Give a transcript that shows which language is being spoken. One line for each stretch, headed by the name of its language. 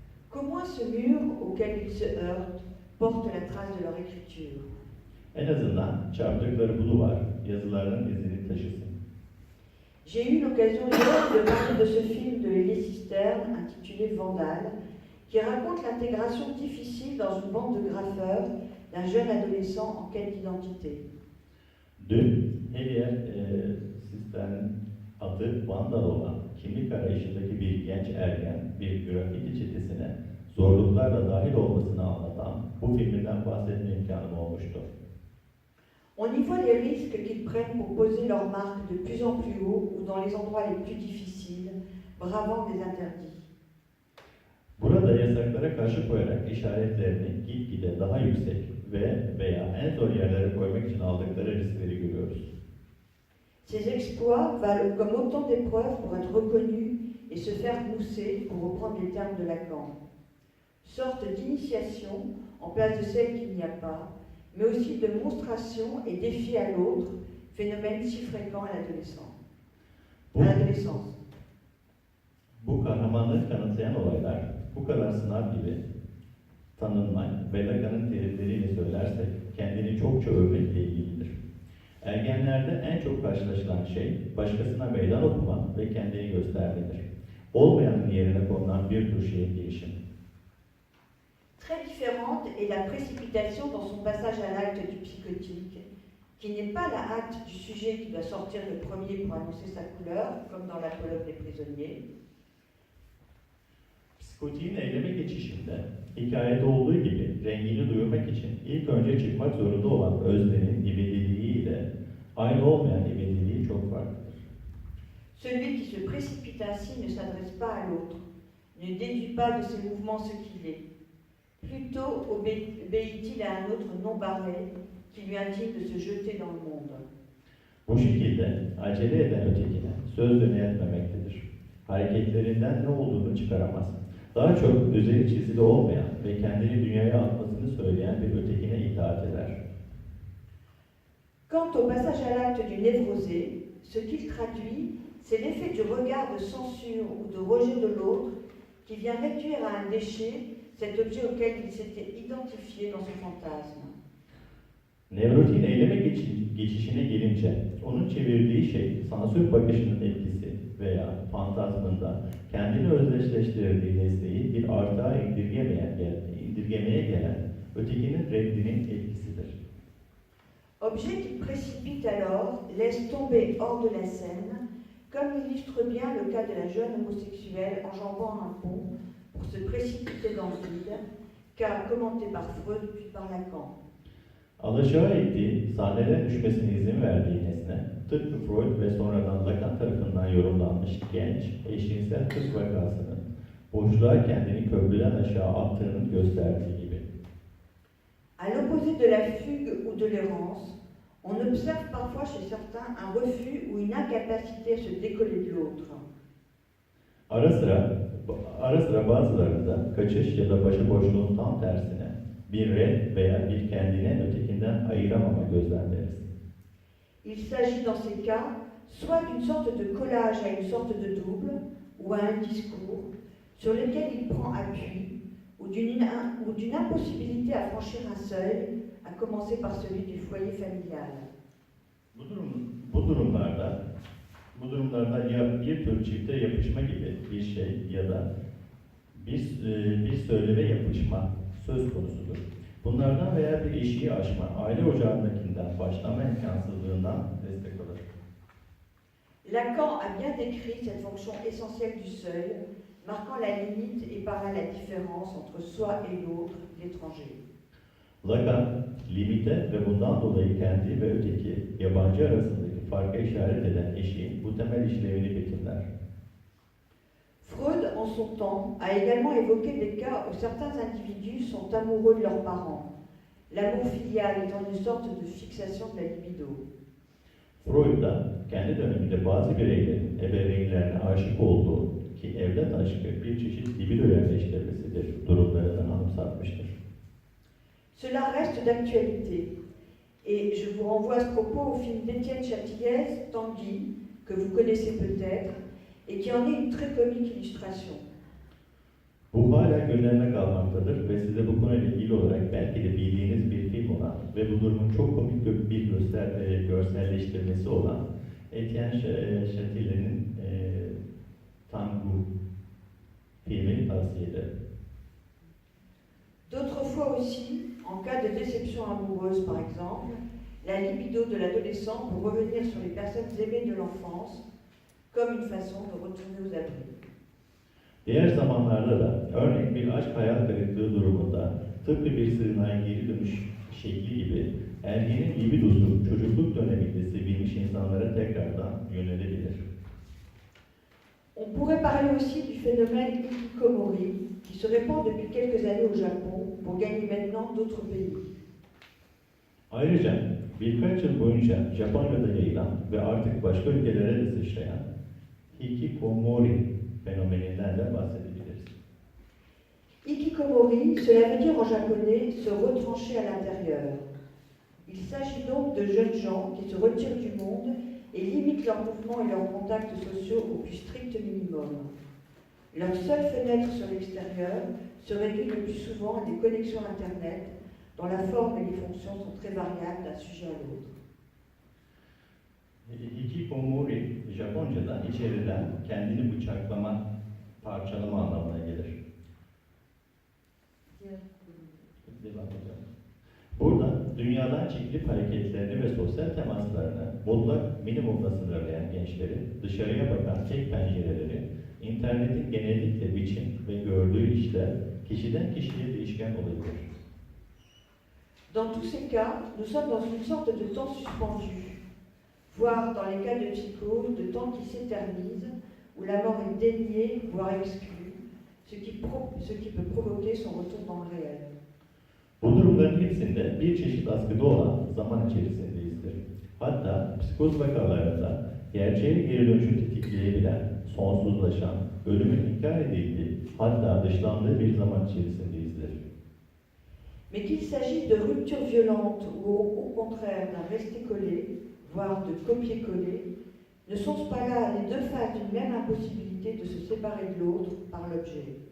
French: Qu'au moins ce mur auquel ils se heurtent porte la trace de leur écriture.
Turkish: En azından çarptıkları bu duvar yazılarının izini taşısın.
French: J'ai eu l'occasion hier de parler de ce film de Elie Cisterne intitulé Vandale, qui raconte l'intégration difficile dans une bande de graffeurs d'un jeune adolescent en quête d'identité.
Turkish: Dün Helier Sistem'in adı Vandal olan kimlik arayışındaki bir genç ergen bir grafiti çetesine zorluklarla dahil olmasını anlatan bu filminden bahsetme imkanım olmuştu.
French: On y voit les risques qu'ils prennent pour poser leur marque de plus en plus haut ou dans les endroits les plus difficiles, bravant des interdits.
Turkish: Burada yasaklara karşı koyarak işaretlerini gitgide daha yüksek veya en zor yerlere koymak için aldıkları riskleri görüyoruz.
French: Ces exploits valent comme autant d'épreuves pour être reconnus et se faire mousser, pour reprendre les termes de Lacan. Sorte d'initiation en place de celle qu'il n'y a pas, mais aussi de monstration et défi à l'autre, phénomène si fréquent à l'adolescence.
Turkish: Bu kahramanlık kanıtlayan olaylar bu kadar sınav gibi tanınmak ve Lacan'ın terimleriyle söylersek kendini çokça övmekle ilgilidir. Ergenlerde en çok karşılaşılan şey başkasına meydan okuma ve kendini göstermedir. Olmayanın yerine konulan bir tür şeye girişim.
French: Très différente est la précipitation dans son passage à l'acte du psychotique, qui n'est pas la hâte du sujet qui doit sortir le premier pour annoncer sa couleur, comme dans l'apologue des prisonniers.
Turkish: Psikotiğin eyleme geçişinde hikayede olduğu gibi rengini duyurmak için ilk önce çıkmak zorunda olan öznenin ivediliği ile aynı olmayan ivediliği çok farklıdır.
French: Celui qui se précipite ainsi ne s'adresse pas à l'autre, ne déduit pas de ses mouvements ce qu'il est. Plutôt obéit-il à un autre non barré qui lui intime de se jeter dans le monde.
Turkish: Bu şekilde acele eden ötekine söz etmemektedir. Hareketlerinden ne olduğunu çıkaramaz. Daha çok üzeri çizili olmayan ve kendini dünyaya atmasını söyleyen bir ötekine itaat eder.
French: Quant au passage à l'acte du névrosé, ce qu'il traduit, c'est l'effet du regard de censure ou de rejet de l'autre qui vient réduire à un déchet cet objet auquel il s'était identifié dans son fantasme.
Turkish: Nevrotik'in eyleme geçişine gelince, onun çevirdiği şey sansür bakışının etkisi veya fantazmında kendini özdeşleştirdiği nesneyi bir artığa indirgemeye gelen ötekinin reddinin etkisidir.
French: Objet qui précipite alors, laisse tomber hors de la scène, comme l'illustre bien le cas de la jeune homosexuelle enjambant un pont pour se précipiter dans le vide, cas commenté par Freud puis par Lacan.
Turkish: Alaşağı ettiği, sahneden düşmesine izin verdiği nesne, tıpkı Freud ve sonradan Lacan tarafından yorumlanmış genç, eşcinsel kız vakasının boşluğa kendini köprüden aşağı attığının gösterdiği gibi.
French: À l'opposé de la fugue ou de l'errance, on observe parfois chez certains un refus ou une incapacité à se décoller de l'autre.
Turkish: Ara sıra bazılarında kaçış ya da başıboşluğun tam tersine bir red veya bir kendine ötekinden ayıramama gözlemleriz.
French: Il s'agit dans ces cas soit d'une sorte de collage à une sorte de double ou à un discours sur lequel il prend appui ou d'une impossibilité à franchir un seuil, à commencer par celui du foyer familial.
Turkish: Bu durumlarda ya bir tür çifte yapışma gibi bir şey ya da bir söyleme yapışma söz konusudur. Bunlardan veya bir eşiği aşma, aile ocağındakinden başlama imkansızlığından destek alır.
French: Lacan a bien décrit cette fonction essentielle du seuil, marquant la limite et par là la différence entre soi et l'autre, l'étranger.
Turkish: Lacan, limite ve bundan dolayı kendi ve öteki, yabancı arasındaki farka işaret eden eşiğin bu temel işlevini betimler.
French: Freud, en son temps, a également évoqué des cas où certains individus sont amoureux de leurs parents, l'amour filial étant une sorte de fixation de la libido.
Turkish: Freud da kendi döneminde bazı bireylerin ebeveynlerine aşık olduğu ki evlat aşkı bir çeşit libido yerleştirmesidir durumlarını anımsatmıştır.
French: Cela reste d'actualité, et je vous renvoie à ce propos au film d'Étienne Châtillez, Tanguy, que vous connaissez peut-être, et qui en est une très comique illustration.
Turkish: Bu hala gündemde kalmaktadır ve size bu konuyla ilgili olarak belki de bildiğiniz bir film olan ve bu durumun çok komik bir görselleştirmesi olan Etienne Châtillez'in Tanguy filmini tavsiye ederim.
French: D'autres fois aussi, en cas de déception amoureuse par exemple, la libido de l'adolescent peut revenir sur les personnes aimées de l'enfance comme une façon de retourner aux abris.
Turkish: Diğer zamanlarda da örneğin bir aşk hayal kırıklığı durumunda tıpkı bir sığınağa geri dönüş şekli gibi ergenin libidosu çocukluk döneminde sevilmiş insanlara tekrardan yönelebilir.
French: On pourrait parler aussi du phénomène hikikomori qui se répand depuis quelques années au Japon pour gagner maintenant d'autres pays.
Turkish: Ayrıca birkaç yıl boyunca Japonya'da yayılan ve artık başka ülkelere de sıçrayan hikikomori fenomeninden de bahsedebiliriz.
French: Hikikomori, cela veut dire en japonais se retrancher à l'intérieur. Il s'agit donc de jeunes gens qui se retirent du monde et limitent leurs mouvements et leurs contacts sociaux au plus strict minimum. Leur seule fenêtre sur l'extérieur se réduit le plus souvent à des connexions Internet dont la forme et les fonctions sont très variables d'un sujet à l'autre.
Turkish: Hikikomori, Japonca'da içeriden kendini bıçaklama, parçalama anlamına gelir. Devam edelim. Burada dünyadan çekilip hareketlerini ve sosyal temaslarını mutlak minimumda sınırlayan gençlerin dışarıya bakan tek pencereleri, internetin genellikle biçim ve gördüğü işler kişiden kişiye değişken olabilir.
French: Dans tous ces cas, nous sommes dans une sorte de temps suspendu, voire dans les cas de psychose, de temps qui s'éternise, où la mort est déniée, voire exclue, ce qui peut provoquer son retour dans le réel.
Turkish: Bu durumların hepsinde bir çeşit askıda olan zaman içerisindeyizdir. Hatta psikoz vakalarında gerçeğe geri dönüşü tetikleyebilen, sonsuzlaşan, ölümün inkar edildiği, hatta dışlandığı bir zaman içerisindeyizdir.
French: Mais qu'il s'agisse de ruptures violentes ou au contraire d'un rester-collé, voire de copier-coller, ne sont pas là les deux faces d'une même impossibilité de se séparer de l'autre par l'objet.